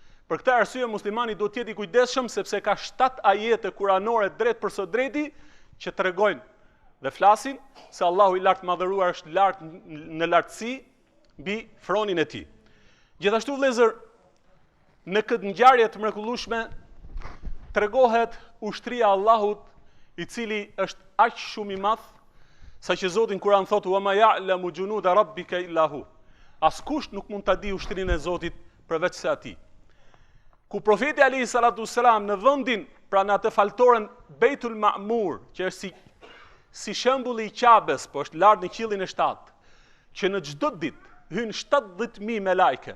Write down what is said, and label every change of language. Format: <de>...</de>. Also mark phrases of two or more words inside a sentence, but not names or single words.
<sq>Për këtë arsye muslimani do të jetë i kujdesshëm sepse ka 7 ajete kuranore drejt për së drejti që tregojnë dhe flasin se Allahu i lartë madhëruar është lart në lartësi mbi fronin e tij. Gjithashtu vëllezër, në këtë ngjarje të mrekullueshme tregohet ushtria e Allahut, i cili është aq shumë i madh, saqë Zoti në Kur'an thotë:</sq> <ar>"وما يعلم جنود ربك إلا هو."</ar> <sq>Askush nuk mund ta di ushtrinë e Zotit përveç se atij. Ku profeti</sq> <ar>عليه الصلاة والسلام</ar> <sq>në vendin, pra në atë faltoren Beitul Ma'mur, që është si shembulli i Qabes, po është lart në qiellin e 7, që në çdo ditë hyn 70.000 me lajke.</sq>